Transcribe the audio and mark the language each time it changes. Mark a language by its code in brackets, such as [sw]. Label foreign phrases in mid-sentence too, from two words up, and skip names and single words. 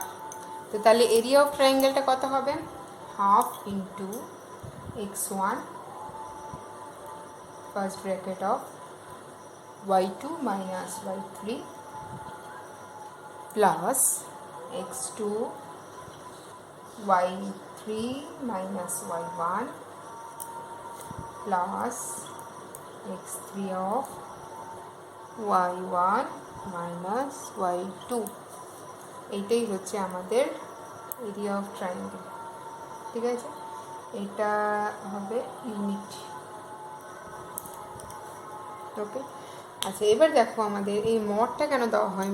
[bn] তো তাহলে [en] area of triangle [bn] কত হবে, [en] half into x1 first bracket of y2 minus y3 plus x2 y3 minus y1 plus x3 of y1 minus y2. [bn] এইটাই হচ্ছে আমাদের [en] area of triangle, [bn] ঠিক আছে। এটা হবে ইউনিট। ওকে, আচ্ছা, এবার দেখো আমাদের এই মডটা কেন দেওয়া হয়।